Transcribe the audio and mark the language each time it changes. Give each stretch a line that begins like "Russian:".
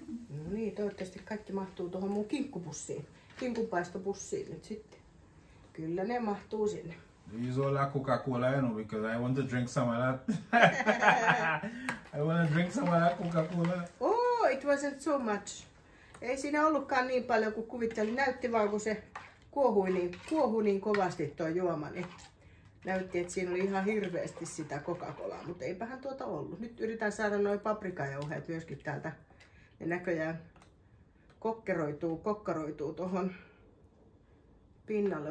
Finnish: No niin, toivottavasti kaikki mahtuu tuohon mun kinkkupussiin. Kinkunpaistopussiin nyt sitten. Kyllä ne mahtuu sinne.
English: Use all that Coca-Cola, you know, because I want to drink some of that. I want to drink some of that Coca-Cola. Oh, it wasn't so much.
Finnish: Ei siinä ollutkaan niin paljon kuin kuvittelin. Näytti vaan, kun se kuohui niin kovasti tuo juoma, niin näytti, että siinä oli ihan hirveästi sitä Coca-Colaa, mutta eipähän tuota ollut. Nyt yritän saada noin paprikajauheet myöskin täältä. Ne näköjään kokkaroituu tuohon pinnalle.